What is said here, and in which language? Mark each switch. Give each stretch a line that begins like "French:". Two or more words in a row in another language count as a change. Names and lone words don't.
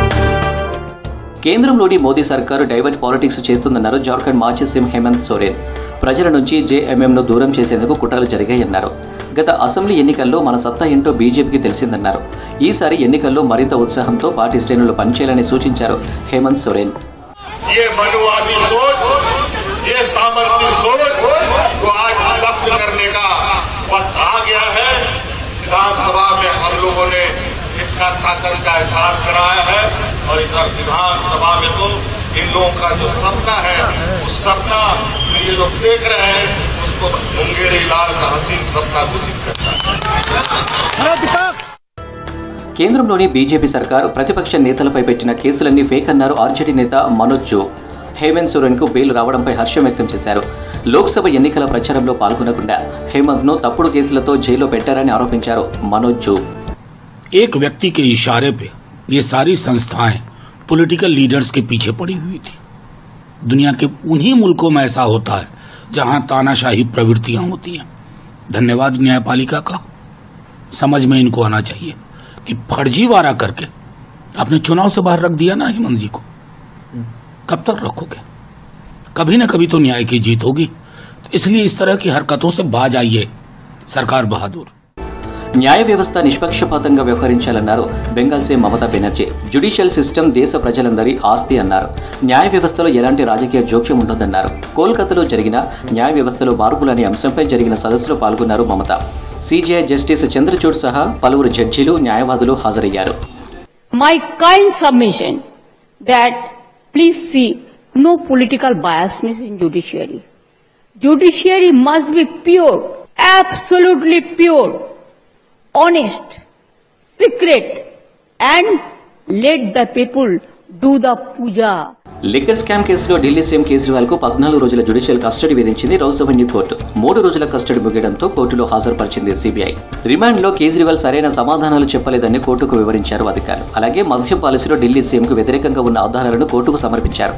Telugu: కేంద్రంలోని మోదీ సర్కారు
English: divert politics
Telugu: చేస్తుందన్నారు జార్ఖండ్ మాజీ సీఎం హేమంత్ సోరెన్. ప్రజల నుంచి జేఎంఎంను దూరం చేసేందుకు కుట్రలు జరిగాయన్నారు. గత అసెంబ్లీ ఎన్నికల్లో మన సత్తా ఏంటో బీజేపీకి తెలిసిందన్నారు. ఈసారి ఎన్నికల్లో మరింత ఉత్సాహంతో పార్టీ శ్రేణులు పనిచేయాలని సూచించారు హేమంత్ సోరెన్.
Hindi: विधानसभा में हम लोगों ने इसका ताकत का एहसास कराया है और इधर विधानसभा में तो इन लोगों का जो सपना है उस सपना ये लोग देख रहे हैं उसको मुंगेरी लाल का हसीन सपना घोषित करता है.
Telugu: కేంద్రంలోని బీజేపీ సర్కారు ప్రతిపక్ష నేతలపై పెట్టిన కేసులన్నీ ఫేక్ అన్నారు ఆర్జేడీ నేత మనోజ్ జో. హేమంత్ సోరెన్కు బెయిల్ రావడంపై హర్షం వ్యక్తం చేశారు. లోక్సభ ఎన్నికల ప్రచారంలో పాల్గొనకుండా హేమంత్ను తప్పుడు కేసులతో జైల్లో పెట్టారని ఆరోపించారు మనోజ్ జో.
Hindi: एक व्यक्ति के इशारे पे ये सारी संस्थाएं
English: political leaders
Hindi: के पीछे पड़ी हुई थी. दुनिया के उन्हीं मुल्कों में ऐसा होता है जहां तानाशाही प्रवृत्तियां होती हैं. धन्यवाद न्यायपालिका का. समझ में इनको आना चाहिए कि फर्जीवाड़ा करके आपने चुनाव से बाहर रख दिया ना हेमंत जी को. कब तक रखोगे? कभी न कभी तो न्याय की जीत होगी. तो इसलिए इस तरह की हरकतों से बाज आइए सरकार बहादुर.
Telugu: న్యాయ వ్యవస్థ నిష్పక్షపాతంగా వ్యవహరించాలన్నారు బెంగాల్ సీఎం మమతా బెనర్జీ.
English: judicial system
Telugu: దేశ ప్రజలందరి ఆస్తి అన్నారు. న్యాయ వ్యవస్థలో ఎలాంటి రాజకీయ జోక్యం ఉండదన్నారు. కోల్కతాలో జరిగిన న్యాయ వ్యవస్థలో మార్పులనే అంశంపై జరిగిన సదస్సులో పాల్గొన్నారు మమత. సిజేఐ జస్టిస్ చంద్రచూడ్ సహా పలువురు జడ్జీలు న్యాయవాదులు హాజరయ్యారు.
English: my kind submission that please see no political biasness in judiciary. Judiciary must be pure, absolutely pure, honest, secret, and let the people do the puja.
Telugu: లిక్కర్ స్కామ్ కేసులో ఢిల్లీ సీఎం కేజ్రీవాల్ కు 14 రోజుల
English: judicial custody
Telugu: విధించింది రౌస్ అవెన్యూ కోర్టు. 3 రోజుల కస్టడీ ముగియడంతో కోర్టులో హాజరుపరిచింది సిబిఐ. రిమాండ్లో కేజ్రీవాల్ సరైన సమాధానాలు చెప్పలేదని కోర్టుకు వివరించారు అధికారులు. అలాగే మద్యం పాలసీలో ఢిల్లీ సీఎంకు వ్యతిరేకంగా ఉన్న ఆధారాలను కోర్టుకు సమర్పించారు.